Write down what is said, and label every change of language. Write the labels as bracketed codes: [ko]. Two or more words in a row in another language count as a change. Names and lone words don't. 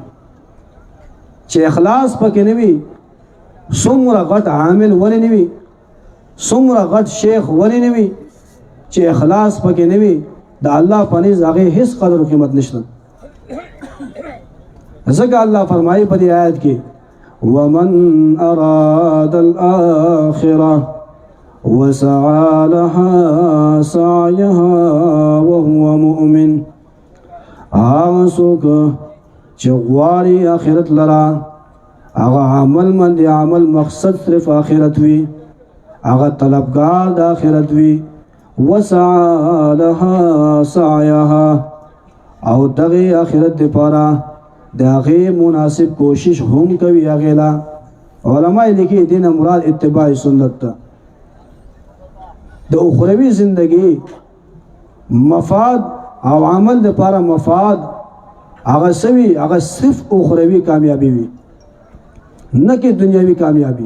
[ps] چې اخلاص پکې نه وي څومره غټ عامل ولې نه وي څومره غټ شیخ ولې نه وي چې اخلاص پکې نه وي د الله په نزد هغه هیڅ قدر او قیمت نشته. ځکه الله فرمایي په دې آیت کې [ar] ومن اراد الاخره وسعى لها سعيها وهو مؤمن. [ps] هغه څوک چې غواړي آخرت لرا هغه عمل باندې عمل مقصد صرف آخرت وي هغه طلبګار د آخرت وي. [ar] وسعى لها سعيها [ps] او دغه آخرت لپاره دغه مناسب کوشش هم کوي. هغه لا علماء لیکي دین مراد اتباع سنت ته. د اخروی زندگی مفاد او عمل لپاره مفاد هغه سوي هغه صرف اخروی کامیابی وي نه کې دنیوي کامیابی.